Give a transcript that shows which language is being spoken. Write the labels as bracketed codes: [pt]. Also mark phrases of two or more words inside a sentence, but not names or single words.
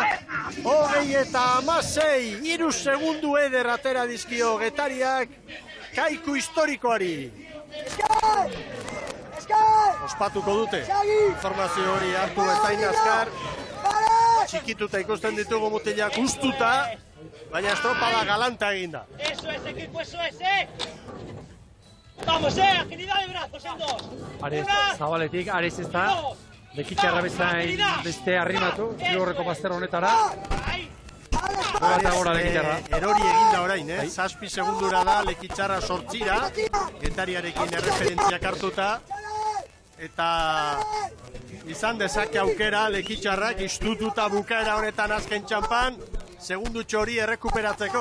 [eu] 20-16, 3 segundu eder atera dizkio Getariak Kaiku historikoari. Ospatuko dute, informazio hori hartu bezain azkar. Txikituta ikusten ditugu mutilak ustuta, baina estropada galanta eginda. [es] Eso es, equipo, eso es, Vamos, agilidad de brazos en 2. [eu] Ares, zabaletik, Ares ez da. Lekitxarra bezain beste arrimatu, zilorreko bazter honetara. eta gora lekitxarra. Erori eginda orain, 6 segundura da lekitxarra 8ra, Getariarekin erreferentziak hartuta, eta izan dezake aukera lekitxarrak istututa bukaera honetan azken txampan, segundutxo hori errekuperatzeko.